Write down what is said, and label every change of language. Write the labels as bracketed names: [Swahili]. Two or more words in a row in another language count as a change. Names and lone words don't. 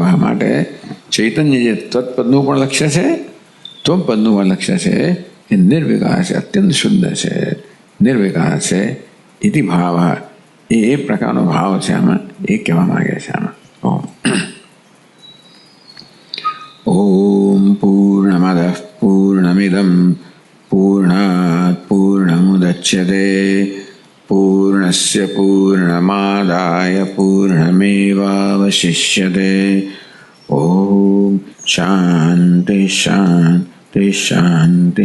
[Gujarati] માટે ચૈતન્ય જે તત્પદનું પણ લક્ષ્ય છે, ત્વમ પદનું પણ લક્ષ્ય છે, એ નિર્વિકાર છે, અત્યંત શુદ્ધ છે, નિર્વિકાર છે. [Sanskrit] इति भाव, [Gujarati] એ પ્રકારનો ભાવ છે આમાં, એ કહેવા માંગે છે આમાં. [Sanskrit] ॐ पूर्णमदः पूर्णमिदं पूर्णात् पूर्णमुदच्यते पूर्णस्य पूर्णमादाय पूर्णमेवावशिष्यते। ॐ शान्ति शान्ति शान्तिः।